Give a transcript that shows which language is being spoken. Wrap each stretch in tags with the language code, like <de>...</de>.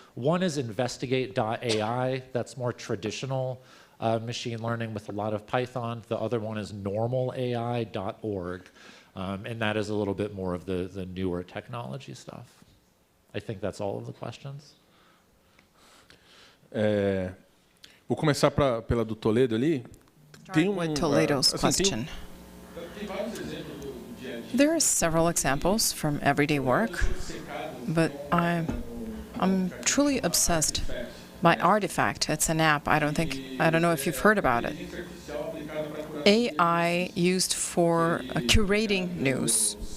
<en>One is investigate.ai, that's more traditional machine learning with a lot of Python. The other one is normalai.org, and that is a little bit more of the newer technology stuff. I think that's all of the questions.</en> <pt>Vou começar pela do Toledo ali.</pt> <en>With Toledo's question. There are several examples from everyday work, but I'm truly obsessed by Artifact. It's an app. I don't know if you've heard about it. AI used for curating news.</en>